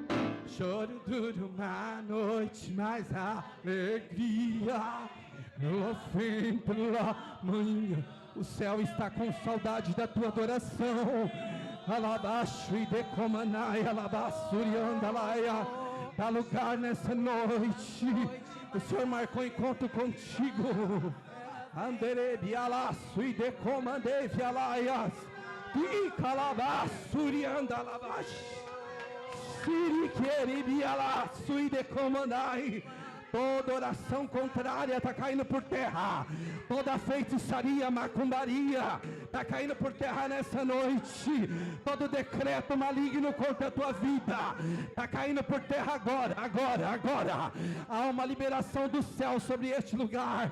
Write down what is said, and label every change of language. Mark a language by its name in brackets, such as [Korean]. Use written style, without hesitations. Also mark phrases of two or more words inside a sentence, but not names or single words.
[Portuguese] Choro dura uma noite, mas a alegria ela vem pela manhã. O céu está com saudade da tua adoração. Alabaixo e decomanai, alabassurianda laia. Dá lugar nessa noite. O Senhor marcou encontro contigo. Anderebi alaço e decomandei vialaias. E calabassurianda alabaixo. Siri queribi alaço e decomandai. Toda oração contrária está caindo por terra. Toda feitiçaria, macumbaria está caindo por terra nessa noite. Todo decreto maligno contra a tua vida está caindo por terra agora, agora, agora. Há uma liberação do céu sobre este lugar.